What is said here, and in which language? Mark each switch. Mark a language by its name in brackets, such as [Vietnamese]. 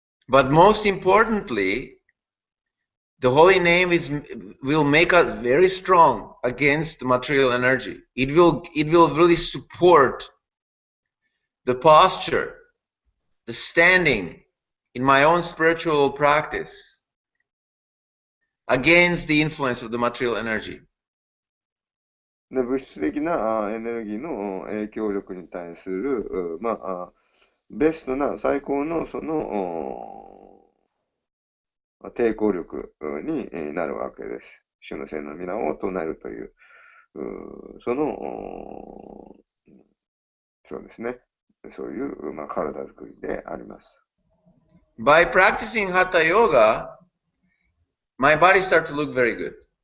[English] But most importantly, the holy name will make us very strong against material energy. It will really support the posture, the standing in my own spiritual practice against the influence of the material energy. [Japanese] で、物質的なエネルギーの影響力に対する、ベストな、最高のその抵抗力になるわけです。主の聖の皆を唱えるという、その、そうですね。そういう、体づくりであります。 [English] By practicing Hatha Yoga, my body starts to look very good.